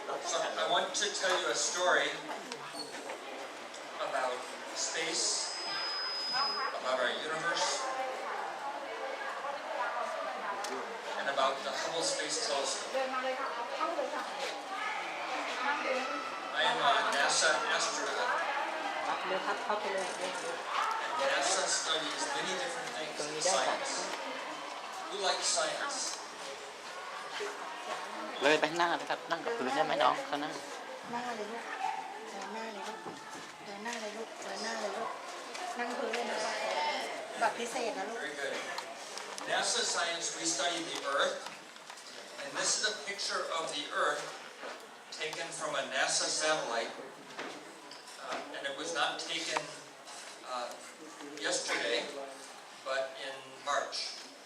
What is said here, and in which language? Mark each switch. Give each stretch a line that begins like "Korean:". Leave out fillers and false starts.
English: So I want to tell you a story about space, about our universe, and about the Hubble Space Telescope. I am a NASA astronaut. NASA studies many different things in science. Who likes science?
Thai: เลยไปข้างหน้าเลยครับนั่งกับพื้นได้ไหมน้องเขานั่ง หน้าเลยลูกเดินหน้าเลยลูกเดินหน้าเลยลูกเดินหน้าเลยลูกนั่งพื้นเลยนะแบบพิเศษนะลูก
English: Very good. NASA science, we study the Earth, and this is a picture of the Earth taken from a NASA satellite, and it was not taken yesterday, but in March.